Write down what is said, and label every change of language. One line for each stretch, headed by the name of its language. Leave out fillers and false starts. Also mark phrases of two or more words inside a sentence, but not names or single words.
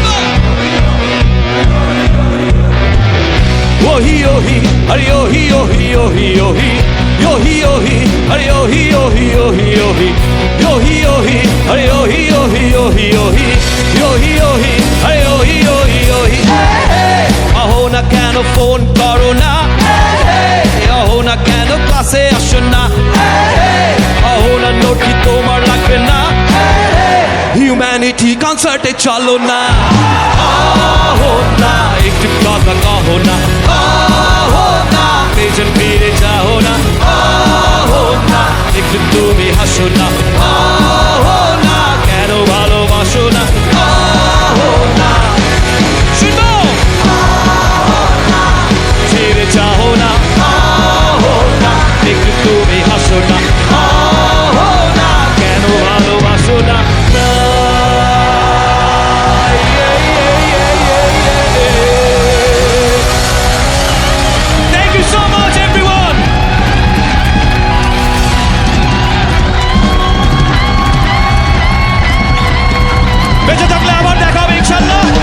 Bangla: Yohi yohi, are yohi yohi yohi yohi, yohi yohi, are yohi yohi yohi yohi, yohi yohi, are yohi yohi yohi yohi, yohi yohi, are yohi yohi yohi. ফোন করো না অহনা কেন ক্লাসে আসো না অহনা নোট কি তোমার লাগবে না
English: humanity concert
Bangla: চলো না অহনা একটু কথা কহো না অহনা পেছন ফিরে যাও না অহনা একটু তুমি হাসো না অহনা কেন ভালোবাসো না অহনা শুনো ছেড়ে যাও না অহনা একটু তুমি হাসো না অহনা কেন ভালোবাসো না
English: Thank you so much, everyone.
Bangla: বেঁচে থাকলে আবার দেখা হবে
Arabic: إن شاء الله.